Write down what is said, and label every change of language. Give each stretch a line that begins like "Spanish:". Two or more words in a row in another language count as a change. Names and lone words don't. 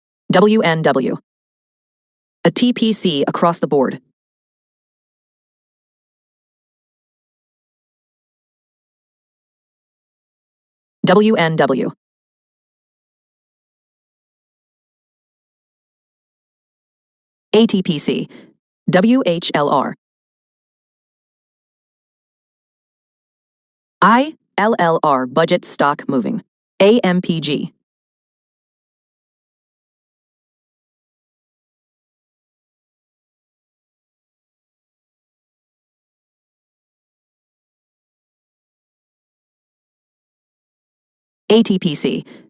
English: WNW. A TPC across the board. WNW. ATPC. WHLR. ILLR budget stock moving. AMPG. ATPC.